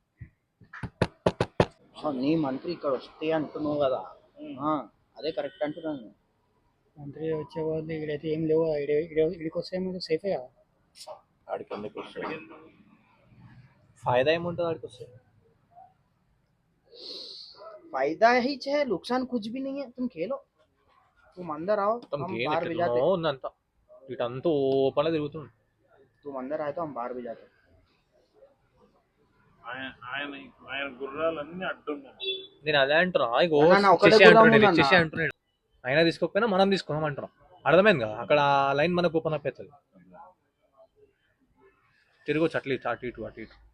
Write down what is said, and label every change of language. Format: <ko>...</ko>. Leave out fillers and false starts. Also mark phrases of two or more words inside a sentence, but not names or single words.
<te>నీ మంత్రి ఇక్కడ వస్తే అంటున్నావు కదా, అదే కరెక్ట్ అంటున్నాను. మంత్రి వచ్చే వాళ్ళు ఇక్కడైతే ఏం లేవు, ఇక్కడికి వస్తే సేఫే కదా. ఆడికి ఎందుకు వస్తాడు? ఫాయిదా ఏముంటుంది ఆడికి వస్తే?</te> <hi>फायदा ही है, नुकसान कुछ भी नहीं है. तुम खेलो, तुम अंदर आओ, हम बाहर भी जाते.</hi> <te>ఉందంతా ఇటంతా ఓపెన్ తిరుగుతుంది.</te> <hi>तुम अंदर आए तो हम बाहर भी जाते.</hi> <te>ఆయన గుర్రాలన్నీ అడ్డున్నాయి. నేను అదే అంటున్నా, ఇగో ఒకటే ఇచ్చేసి అంటున్నాడు. అయినా తీసుకోకపోయినా మనం తీసుకున్నాం అంటున్నాం. అర్థమైంది కదా, అక్కడ లైన్ మనకు</te> <en>open up</en> <te>అవుతుంది. తిరగొచ్చు అట్లీస్ట్ అటు ఇటు</te>